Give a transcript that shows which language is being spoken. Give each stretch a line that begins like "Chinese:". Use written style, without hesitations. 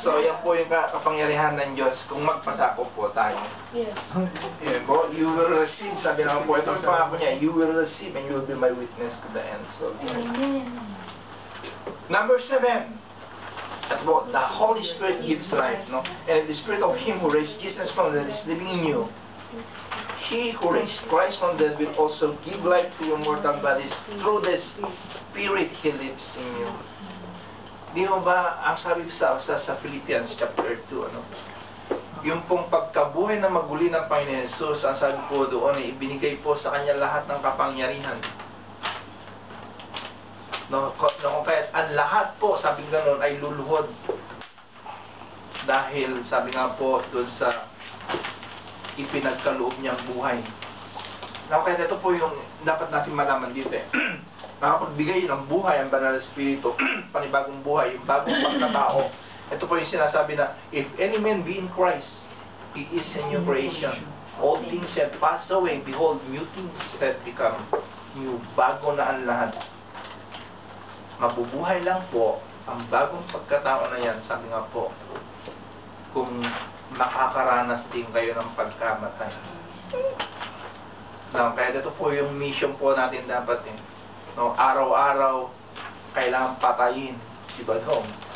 Filipino: So, yan po yung kapangyarihan ng Diyos kung magpasako po tayo.
English: Yes.
Filipino: Yan po,
English: you will receive,
Filipino: sabi naman po, itong pangako niya,
English: you will receive and you will be my witness to the end. So, Number 7, at what the Holy Spirit gives life, no? And the Spirit of Him who raised Jesus from the dead is living in you. He who raised Christ from the dead will also give life to your mortal bodies through the Spirit He lives in you.
Filipino: Di mo ba, ang sabi sa Philippians chapter 2, ano? Yung pong pagkabuhay na maguli ng Panginoon Jesus, ang sabi po doon, ibinigay po sa Kanya lahat ng kapangyarihan. No, kaya ang lahat po, sabi ganoon, ay luluhod. Dahil, sabi nga po, doon sa ipinagkaloob niyang buhay. No, kaya ito po yung dapat natin malaman dito eh. Nakapagbigay ng buhay ang Banal na Espiritu, panibagong buhay, yung bagong pagkatao. Ito po yung sinasabi na,
English: if any man be in Christ, he is a new creation. All things have passed away, behold, new things have become new.
Filipino: Bago na ang lahat. Mabubuhay lang po ang bagong pagkatao na yan, sabi nga po, kung makakaranas din kayo ng pagkamatay. No, kaya ito po yung mission po natin dapat eh. No, araw-araw kailangan patayin si Badong.